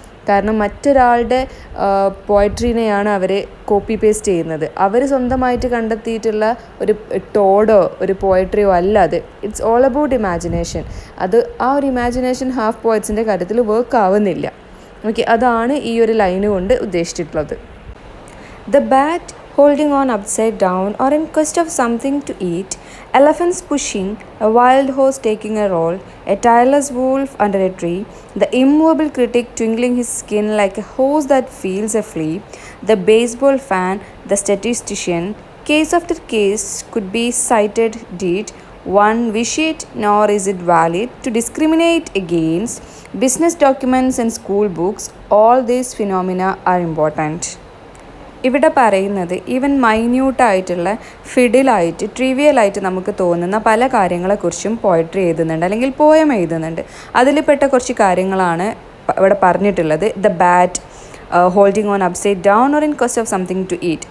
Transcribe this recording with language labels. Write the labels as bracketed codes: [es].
[ml] കാരണം മറ്റൊരാളുടെ പോയട്രീനെയാണ് അവർ copy paste ചെയ്യുന്നത്. അവർ സ്വന്തമായിട്ട് കണ്ടെത്തിയിട്ടുള്ള ഒരു തോടോ ഒരു പോയട്രിയോ അല്ല അത്. [en] It's all about imagination. [ml] അത് ആ ഒരു ഇമാജിനേഷൻ ഹാഫ് പോയറ്റ്സിൻ്റെ കാര്യത്തിൽ വർക്ക് ആവുന്നില്ല. ഓക്കെ, അതാണ് ഈ ഒരു ലൈന് കൊണ്ട് ഉദ്ദേശിച്ചിട്ടുള്ളത്. [en] The bat holding on upside down or in quest of something to eat, elephants pushing, a wild horse taking a roll, a tireless wolf under a tree, the immovable critic twinkling his skin like a horse that feels a flea, the baseball fan, the statistician, case after case could be cited did one wish it, nor is it valid to discriminate against business documents and school books. All these phenomena are important. [ml] ഇവിടെ പറയുന്നത് even മൈന്യൂട്ടായിട്ടുള്ള ഫിഡിലായിട്ട് ട്രിവിയലായിട്ട് നമുക്ക് തോന്നുന്ന പല കാര്യങ്ങളെക്കുറിച്ചും poetry എഴുതുന്നുണ്ട് അല്ലെങ്കിൽ poem എഴുതുന്നുണ്ട്. അതിൽ പെട്ട കുറച്ച് കാര്യങ്ങളാണ് ഇവിടെ പറഞ്ഞിട്ടുള്ളത്. [en] The bat holding on upside down or in quest of something to eat.